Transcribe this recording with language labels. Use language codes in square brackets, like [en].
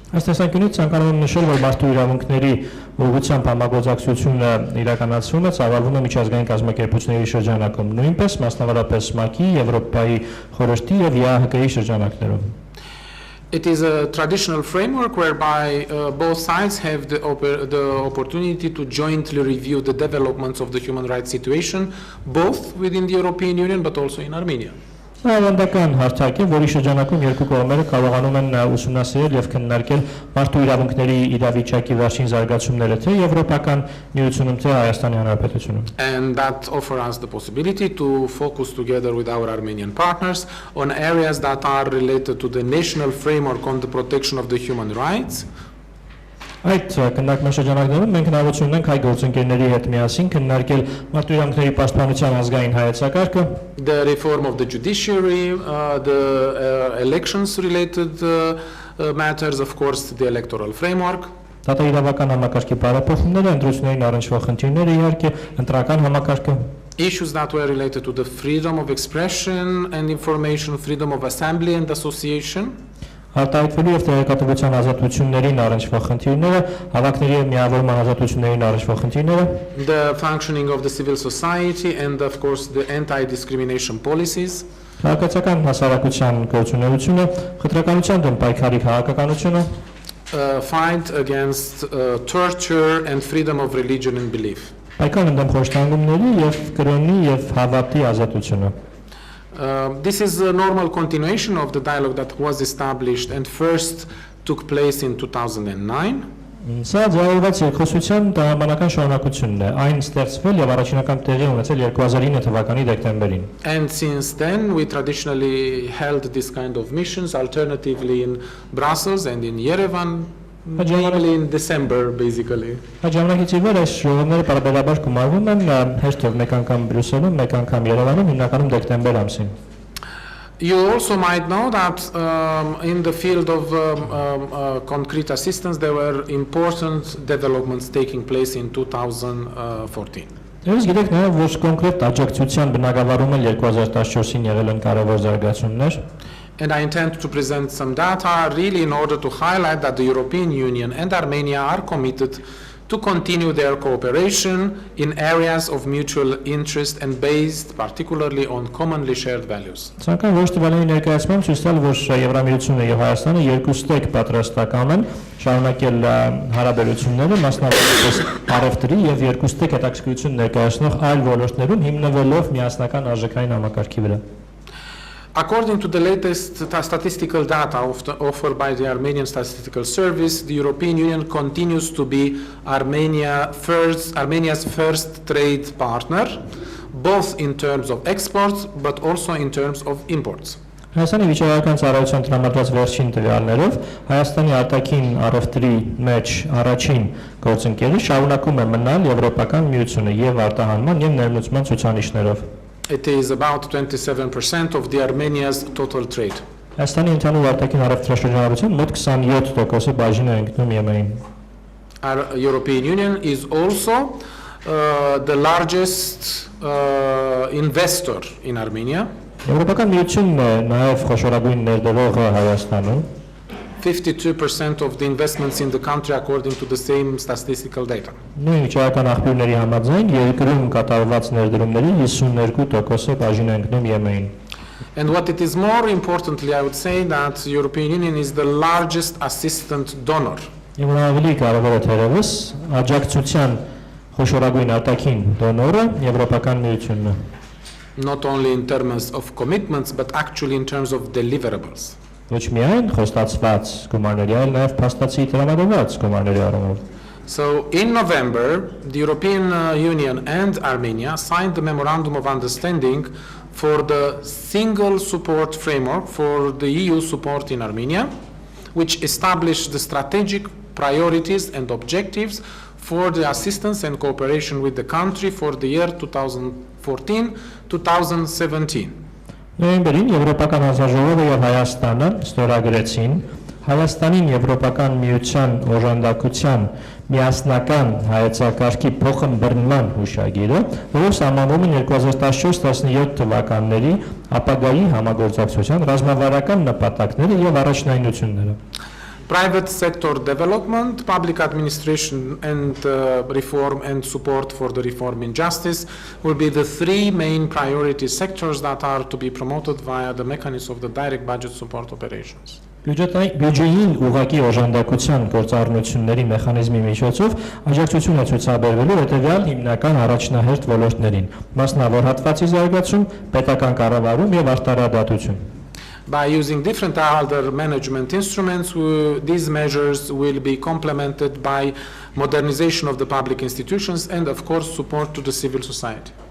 [hy] Այս տեսանկյունից ցանկանում եմ նշել, որ մարդու իրավունքների ուղղությամբ համագործակցությունը իրականացվում է ծավալվում է միջազգային կազմակերպությունների շրջանակում, նույնպես մասնավորապես ՄԱԿ-ի, Եվրոպայի խորհրդի եւ ԵԱՀԿ-ի շրջանակներում։ [en] It is a traditional framework whereby both sides have the opportunity to jointly review the developments of the human rights situation, both within the European Union but also in Armenia. [hy] Ավանդական հարթակ է, որի շրջանակում երկու կողմերը կարողանում են ուսումնասիրել եւ քննարկել մարդու իրավունքների իրավիճակի վերջին զարգացումները թե Եվրոպական միությունում, թե Հայաստանի Հանրապետությունում։ [en] And that offers us the possibility to focus together with our Armenian partners on areas that are related to the national framework on the protection of the human rights, [hy] Այդ քննարկման շրջանակներում մենք հնարավորություն ունենք հայ գործընկերների հետ միասին քննարկել մարտիրամքների պաշտպանության ազգային հայեցակարգը, [en] the reform of the judiciary, the elections related matters, of course, the electoral framework, [hy] դատաիրավական համակարգի բարեփոխումները, ընտրություններին առնչվող խնդիրները, իհարկե, ընտրական համակարգը, [en] issues that were related to the freedom of expression and information, freedom of assembly and association, [hy] արտահայտվելու եւ տեղեկատվության ազատություններին առնչվող խնդիրները, հավաքների եւ միավորման ազատություններին առնչվող խնդիրները, [en] the functioning of the civil society, and of course the anti-discrimination policies, [hy] քաղաքացիական հասարակության գործունեությունը, խտրականության դեմ պայքարի քաղաքականությունը, [en] fight against torture and freedom of religion and belief. [hy] պայքարը դեմ խոշտանգումների եւ կրոնի եւ հավատի ազատությունը։ [en] This is a normal continuation of the dialogue that was established and first took place in 2009. [hy] Սա ձևավորված երկխոսության տրամաբանական շարունակությունն է։ Այն ստեղծվել եւ առաջինական տեղի ունեցել 2009 թվականի դեկտեմբերին։ [en] And since then we traditionally held this kind of missions alternatively in Brussels and in Yerevan, mainly in December basically. [hy] Այդ ժամանակից ի վեր այս ժողովները պարբերաբար գումարվում են հերթով մեկ անգամ Բրյուսելում, մեկ անգամ Երևանում, հիմնականում դեկտեմբեր ամսին։ [en] You also might know that in the field of concrete assistance there were important developments taking place in 2014. [hy] Ես գիտեք նաև որ կոնկրետ աջակցության բնագավառում էլ 2014-ին եղել են կարևոր զարգացումներ։ [en] And I intend to present some data really in order to highlight that the European Union and Armenia are committed to continue their cooperation in areas of mutual interest and based particularly on commonly shared values. [hy] Ցանկան ոչ տվյալների ներկայացմամբ ցույց տալ, որ Եվրամիությունը եւ Հայաստանը երկուստեք պատրաստական են շարունակել հարաբերությունները, մասնավորապես առևտրի եւ երկուստեք հետաքրքրություն ներկայացնող այլ ոլորտներում հիմնվելով միասնական արժեքային համակարգի վրա։ [en] According to the latest statistical data offered by the Armenian Statistical Service, the European Union continues to be Armenia's first trade partner, both in terms of exports but also in terms of imports. [hy] Հայաստանի վիճակագրական ծառայության տրամադրած վերջին տվյալներով Հայաստանի արտաքին առևտրի մեջ առաջին գործընկերը շարունակում է մնալ Եվրոպական միությունը եւ արտահանման եւ ներմուծման ցուցանիշներով։ [en] It is about 27% of the Armenia's total trade. [hy] Հայաստանի ընդհանուր արտաքին առևտրաշրջանառության մոտ 27%-ը բաժին է ընկնում ԵՄ-ին։ [en] Our European Union is also the largest investor in Armenia. [hy] Եվրոպական միությունն է նաև խոշորագույն ներդրողը Հայաստանում։ [en] 52% of the investments in the country according to the same statistical data. [hy] Նույն վիճակական աղբյուրների համաձայն երկրում կատարված ներդրումների 52%-ը բաժին է ընկնում ԵՄ-ին։ [en] And what it is more importantly, I would say that the European Union is the largest assistant donor. [hy] Եվ ավելի կարևորը թերևս աջակցության խոշորագույն արտաքին դոնորը Եվրոպական միությունն է։ [en] Not only in terms of commitments, but actually in terms of deliverables. [hy] Ոչ միայն խոստացված գումարների, այլ նաև փաստացի տրամադրված գումարների առումով։ [en] So in November, the European Union and Armenia signed the Memorandum of Understanding for the single support framework for the EU support in Armenia, which established the strategic priorities and objectives for the assistance and cooperation with the country for the year 2014-2017. [hy] Նոյեմբերին Եվրոպական հանձնաժողովը եւ Հայաստանը ստորագրեցին Հայաստանին Եվրոպական միության օժանդակության միասնական հայեցակարգի փոխըմբռնման հուշագիրը, որով սահմանվում են 2014-17 թվականների ապագայի համագործակցության ռազմավարական նպատակները եւ առաջնայնությունները։ [en] Private sector development, public administration and reform and support for the reform in justice will be the three main priority sectors that are to be promoted via the mechanism of the direct budget support operations. [hy] Բյուջեին ուղղակի օժանդակության գործառնությունների մեխանիզմի միջոցով աջակցություն է ցուցաբերվելու հետևյալ հիմնական առաջնահերթ ոլորտներին՝ մասնավոր հատվածի զարգացում, պետական կառավարում եւ արտարադատություն։ [en] By using different other management instruments, these measures will be complemented by modernization of the public institutions and, of course, support to the civil society.